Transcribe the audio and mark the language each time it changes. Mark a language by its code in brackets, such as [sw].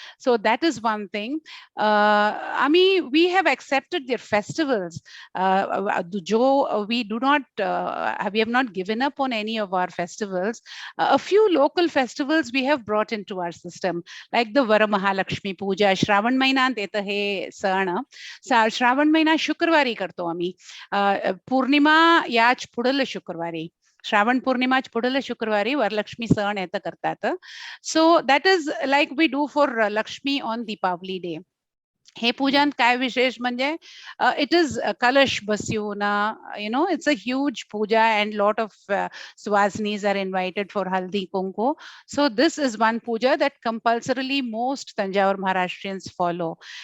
[en] So that is one thing. Ami, we have accepted their festivals. We do not, we have not given up on any of our festivals. A few local festivals we have brought into our system, like the Varamahalakshmi Puja, [mr] Shravan Mahinant येतं हे सण. श्रावण महिना शुक्रवारी करतो आम्ही. पौर्णिमा याच पुढलं शुक्रवारी, श्रावण पौर्णिमाच पुढलं शुक्रवारी वरलक्ष्मी सण येतं करतात. [en] So that is like we do for Lakshmi on Deepavali day. [mr] हे पूजन काय विशेष म्हणजे [en] it is kalash basyuna, it's a huge puja and lot of swasnis are invited for haldi kunku. So this is one puja that compulsorily most Tanjavur Maharashtrians follow.